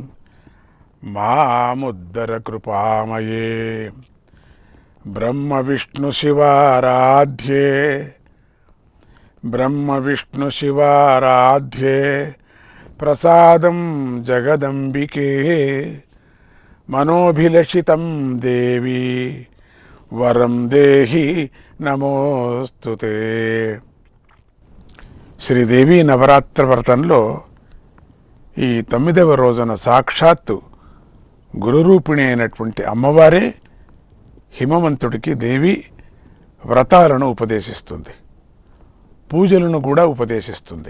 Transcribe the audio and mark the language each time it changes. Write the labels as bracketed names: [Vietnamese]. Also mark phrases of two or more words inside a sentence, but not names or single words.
[Sanskrit] मामुद्धरकृपामये ब्रह्मविष्णुशिवाराध्ये प्रसादं जगदंबिके मनोभिलषितं देवी वरं देहि నమోస్తుతే. [Telugu] శ్రీదేవి నవరాత్రి వ్రతంలో ఈ 9వ రోజున సాక్షాత్తు గురురూపిణి అయినటువంటి అమ్మవారే హిమవంతుడికి దేవి వ్రతాలను ఉపదేశిస్తుంది, పూజలను కూడా ఉపదేశిస్తుంది.